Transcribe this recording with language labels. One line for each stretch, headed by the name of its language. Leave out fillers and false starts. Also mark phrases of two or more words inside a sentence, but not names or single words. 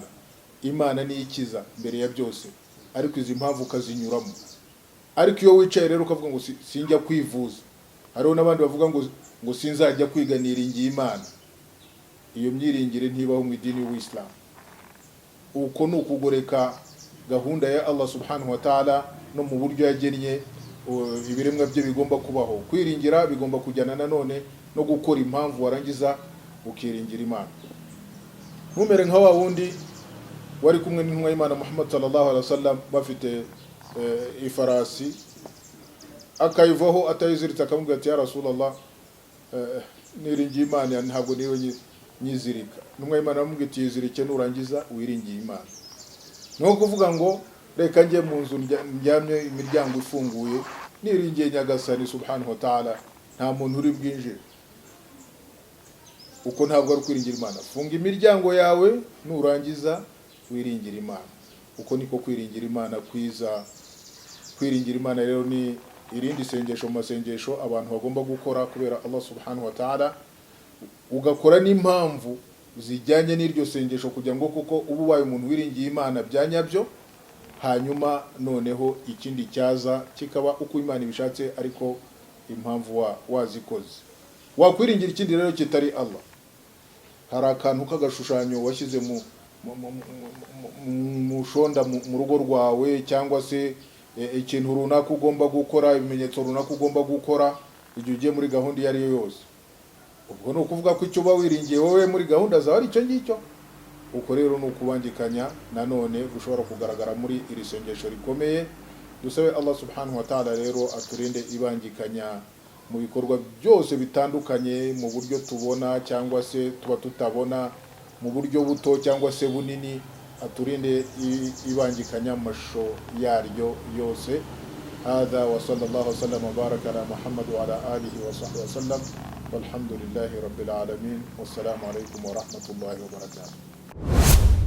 Kinyarwanda: Imana ni ikiza mbere ya byose, ariko izi mpamvu ukazinyuramo. Ariko iyo wicaye rero ukavuga ngo sinjya kwivuza, hariho n'abandi bavuga ngo sinzajya kwiga niringiye Imana, iyo myiringire ntibaho mu idini y'Islam. Uko ni ukugoreka gahunda ya Allah
Arabic: سبحانه وتعالى
Kinyarwanda: no mu buryo yagennye ibiremwa bye bigomba kubaho. Kwiringira bigomba kujyana nanone no gukora impamvu warangiza ukiringira Imana. Ntumere nka wa wundi wari kumwe n'intumwa y'Imana Muhammad
Arabic: صلى الله عليه وسلم
Kinyarwanda: bafite ifarasi, akayivaho atayiziritse akamubwira ati
Arabic: يا رسول الله,
Kinyarwanda: niringiye Imana ntabwo niwe nyizirika. Intumwa y'Imana aramubwira ati yizirike nurangiza wiringiye Imana. No kuvuga ngo reka njye mu nzu njyamye imiryango ifunguye niringiye Nyagasani
Arabic: سبحانه وتعالى,
Kinyarwanda: nta muntu uri bwinjire. Uko ntabwo ari kwiringira Imana. Funga imiryango yawe nurangiza wiringira Imana. Uko niko kwiringira Imana kwiza. Kwiringira Imana rero ni irindi sengesho mu masengesho abantu bagomba gukora kubera Allah
Arabic: سبحانه وتعالى,
Kinyarwanda: ugakora n'impamvu zijyanye n'iryo sengesho kugira ngo kuko ubu ubaye umuntu wiringiye Imana byanyabyo, hanyuma noneho ikindi cyaza kikaba uko Imana ibishatse ariko impamvu wazikoze. Wakwiringira ikindi rero kitari Allah. Hari akantu k'agashushanyo washyize mu shonda mu rugo rwawe, cyangwa se ikintu runaka ugomba gukora, ibimenyetso runaka ugomba gukora igihe ugiye muri gahunda iyo ari yo yose. Ubwo ni ukuvuga ko icyo uba wiringiye wowe muri gahunda zawe ari icyo ngicyo. Uko rero ni ukubangikanya nanone gushobora kugaragara muri iri sengesho rikomeye. Dusabe Allah
Arabic: سبحانه وتعالى
Kinyarwanda: rero aturinde ibangikanya mu bikorwa byose bitandukanye, mu buryo tubona cyangwa se tuba tutabona, mu buryo buto cyangwa se bunini, aturinde ibangikanya mu mashusho yaryo yose.
Arabic: هذا وصلى الله وسلم وبارك على محمد وعلى آله وصحبه وسلم والحمد لله رب العالمين والسلام عليكم ورحمة الله وبركاته.